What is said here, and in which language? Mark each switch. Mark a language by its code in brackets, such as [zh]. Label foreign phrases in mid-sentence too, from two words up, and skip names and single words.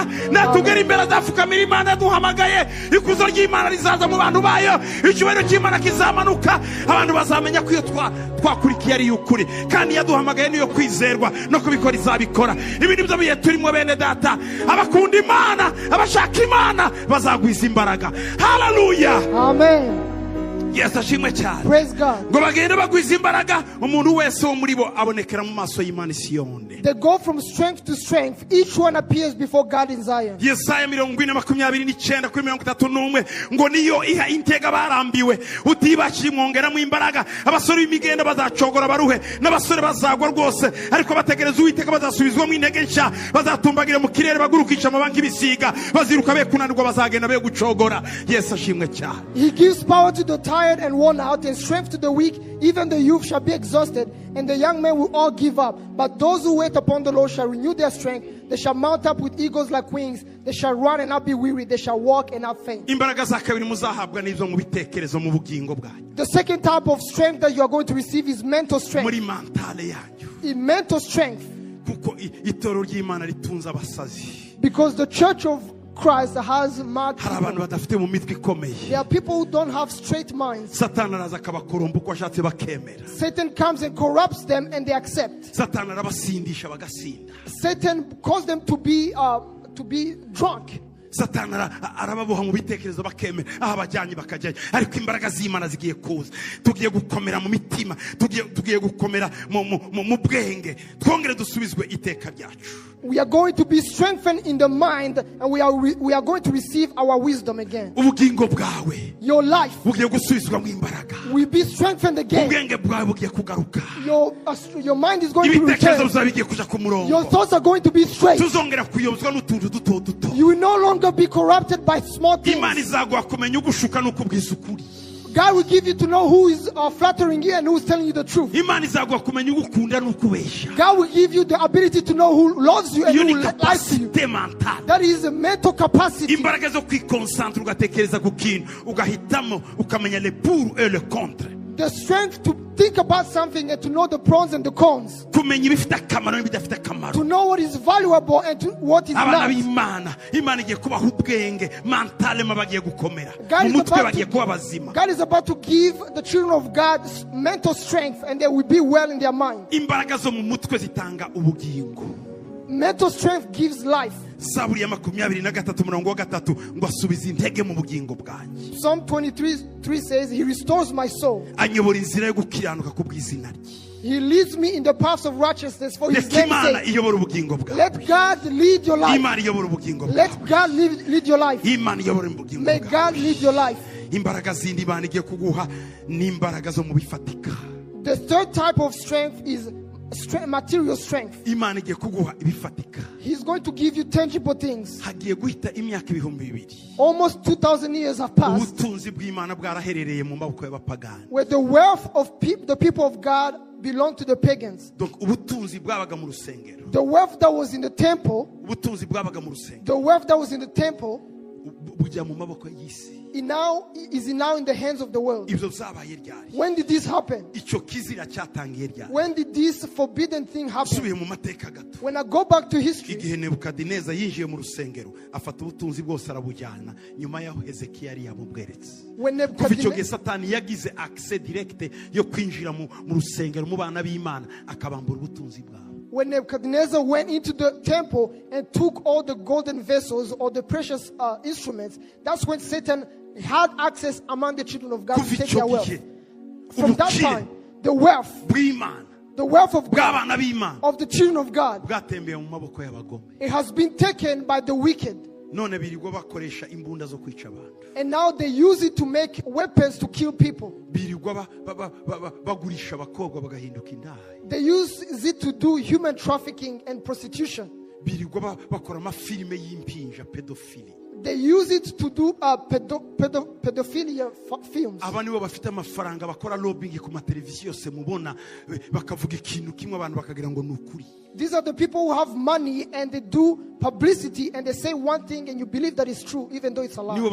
[rw] Natugera imbere azafukamira Imana duhamagaye, ikuzo ry'Imana rizaza mu bantu bayo, icyubahiro cy'Imana kizamanuka, abantu bazamenya ko iyo twakurikiye ari ukuri, kandi yaduhamagaye niyo kwizerwa no kubikora izabikora. Ibindi byo biye turimo bene data, abakunda Imana, abashaka Imana bazagwiza imbaraga. Haleluya! Amen. Yes, ashimwe cyane. [en] Praise God. [rw] Ngo bagenda bagwiza imbaraga, umuntu wese wo muri bo abonekera mu maso y'Imana Siyoni. [en] They go from strength to strength. Each one appears before God in Zion. [rw] Yesaya 40:29 kuri 31 ngo niyo iha intega barambiwe utibashye mwongera mu imbaraga. Abasore b'imigenda bazacogora baruhe, n'abasore bazagwa rwose, ariko bategereza Uwiteka bazasubizwa mu intege nshya, bazatumbagira mu kirere bagurukisha amabanki bisiga, baziruka be kunanirwa bazagenda be gucogora. Yes, ashimwe cyane. [en] He gives power to the tired and worn out, and strength to the weak. Even the youth shall be exhausted, and the young men will all give up. But those who wait upon the Lord shall renew their strength. They shall mount up with eagles like wings. They shall run and not be weary. They shall walk and not faint. [rw] Imbaraga za kabiri muzahabwa n'izo mu bitekerezo mu bugingo bwanyu. [en] The second type of strength that you are going to receive is mental strength. [rw] Muri mentale yanyu. [en] In mental strength. [rw] Kuko itorero ry'Imana ritunza abasazi. [en] Because the church of Christ has mad [rw] Hari abantu badafite mu mitwe ikomeye. [en] There are people who don't have straight minds. [rw] Satani araza akabakoromba uko ashatse bakemera. [en] Satan comes and corrupts them and they accept. [rw] Satani arabasindisha bagasinda. [en] Satan causes them to be drunk. [rw] Satani arababoha mu bitekerezo bakemera, aho abajyanye bakajyayo, ariko imbaraga z'Imana zigiye kuza. Tugiye gukomera mu mitima, tugiye gukomera mu bwenge, twongere dusubizwe iteka ryacu. [en] We are going to be strengthened in the mind, and we are going to receive our wisdom again. [rw] Ubugingo bwawe [en] Your life [rw] bugiye gusubizwa mu imbaraga. [en] will be strengthened again. [rw] Ubwenge bwawe bugiye kugaruka. [en] Your mind is going to [rw] Ibitekerezo [en] return. [rw] bizabe bigiye kuja ku murongo. [en] Your thoughts are going to be straight. [rw] Tuzongera kuyobozwa n'utuntu duto duto. [en] You will no longer be corrupted by small things. [rw] Imana izaguha kumenya ugushuka n'ukubwiza ukuri. [en] God will give you to know who is flattering you and who is telling you the truth. [rw] Imana izaguha kumenya ugukunda n'ukubeshya. [en] God will give you the ability to know who loves you and [rw] Iyo [en] who [rw] ni [en] lies to you. [fr] capacité mentale. [en] That is a mental capacity. [rw] Imbaraga zo kwikonsantra ugatekereza ku kintu ugahitamo ukamenya [fr] le pour et le contre. [en] The strength to think about something and to know the pros and the cons. [rw] Kumenya ibifite akamaro n'ibidafite akamaro. [en] To know what is valuable and to what is [rw] Abana [en] not. [rw] b'Imana, Imana igiye kubaha ubwenge mentale bagiye gukomera. [en] God [rw] Mu [en] is [rw] mutwe [en] about [rw] bagiye kuba bazima. [en] God is about to give the children of God mental strength and they will be well in their mind. Imbaraga zo mu mutwe zitanga ubugingo. Mental strength gives life. [rw] Zaburi ya 23:3 ngo asubize intege mu bugingo bwanjye. [en] Psalm 23:3 says, He restores my soul. [rw] Anyobora inzira yo gukiranuka ku bw'izina rye. [en] He leads me in the paths of righteousness for His [rw] Reka [en] name's [rw] Imana [en] sake. [rw] iyobora ubugingo bwawe. [en] Let God lead your life. [rw] Imana iyobora ubugingo bwawe. [en] Let God lead your life. [rw] Imana iyobora ubugingo [en] May [rw] bwawe. [en] God lead your life. [rw] Imbaraga zindi Imana igiye kuguha ni imbaraga zo mu bifatika. [en] The third type of strength is material strength. [rw] Imana igiye kuguha ibifatika. [en] He's going to give you tangible things. [rw] Hagiye guhita imyaka 2000. [en] Almost 2,000 years have passed, [rw] Ubutunzi bw'Imana bwaraherereye mu maboko y'abapagani. [en] where the wealth of the people of God belonged to the pagans. [rw] Donc ubutunzi bwabaga mu rusengero. [en] The wealth that was in the temple, [rw] Ubutunzi bwabaga mu rusengero. [en] the wealth that was in the temple, [rw] Bujya mu maboko y'isi. [en] is now in the hands of the world. [rw] Ibyo byabaye ryari? [en] When did this happen? [rw] Icyo kizira cyatangiye ryari? [en] When did this forbidden thing happen? [rw] Subiye mu mateka gato. [en] When I go back to history, [rw] Igihe Nebukadineza yinjiye mu rusengero afata ubutunzi bwose arabujyana nyuma yaho Hezekiya yari yamubweretse. [en] when [rw] Kuva icyo gihe [en] Nebuchadnezzar, [rw] Satani yagize [fr] access direct [rw] yo kwinjira mu rusengero mu bana b'Imana akabambura ubutunzi bwabo. [en] when Nebuchadnezzar went into the temple and took all the golden vessels or the precious instruments, that's when Satan had access among the children of God to [rw] Kuva [en] take [rw] icyo [en] their wealth. [rw] gihe [en] From that [rw] ubukire [en] time, the wealth [rw] bw'Imana [en] of God, [rw] bw'abana b'Imana [en] of the children of God, [rw] bwatembeye mu maboko y'abagome. [en] it has been taken by the wicked. [rw] None birirwa bakoresha imbunda zo kwica abantu. [en] And now they use it to make weapons to kill people. [rw] Birirwa bagurisha abakobwa bagahinduka indaya. [en] They use it to do human trafficking and prostitution. [rw] Birirwa bakora amafilime y'impinja pedophilia. [en] They use it to do pedophilia films. [rw] Aba nibo bafite amafaranga bakora lobbying ku mateleviziyo yose mubona bakavuga ikintu kimwe abantu bakagira ngo ni ukuri. [en] These are the people who have money and they do publicity and they say one thing and you believe that it's true even though it's a lie.